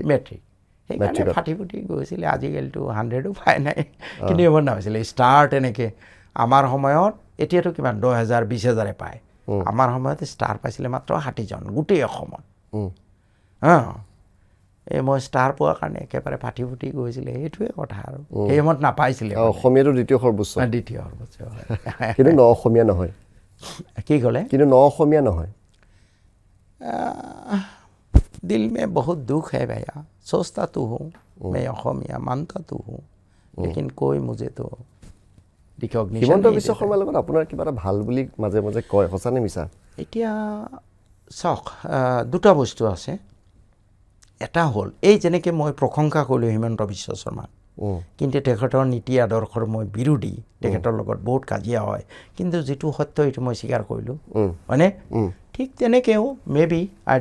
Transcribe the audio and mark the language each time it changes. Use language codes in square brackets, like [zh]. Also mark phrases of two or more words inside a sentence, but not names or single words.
[as] মেট্ৰিক সেইকাৰণে ফাটি ফুটি গৈছিলে আজিকালিতো 100ও পাই নাই কিন্তু এইবোৰ নাপাইছিলে ষ্টাৰ তেনেকৈ আমাৰ সময়ত এতিয়াতো কিমান 10,000-20,000 পায় আমাৰ সময়ত ষ্টাৰ পাইছিলে মাত্ৰ 60জন গোটেই অসমত এই মই ষ্টাৰ পোৱাৰ কাৰণে একেবাৰে ফাটি ফুটি গৈছিলে সেইটোৱে কথা আৰু সেই সময়ত নাপাইছিলে অসমীয়াটো দ্বিতীয় সৰ্বোচ্চ কিন্তু ন অসমীয়া নহয় কি ক'লে কিন্তু ন অসমীয়া নহয় [hi] दिल में बहुत दुख है भैया सोचता तो हूँ मैं অসমীয়া मानता तो हूँ लेकिन कोई मुझे तो [as] হিমন্ত বিশ্ব শৰ্মাৰ লগত আপোনাৰ কিবা এটা ভাল বুলি মাজে মাজে কয় সঁচানে মিছা এতিয়া চাওক দুটা বস্তু আছে এটা হ'ল এই যেনেকৈ মই প্ৰশংসা কৰিলোঁ হিমন্ত বিশ্ব শৰ্মাক কিন্তু তেখেতৰ নীতি আদৰ্শৰ মই বিৰোধী তেখেতৰ লগত বহুত কাজিয়া হয় কিন্তু যিটো সত্য এইটো মই স্বীকাৰ কৰিলোঁ হয়নে ঠিক তেনেকৈও [en] may be I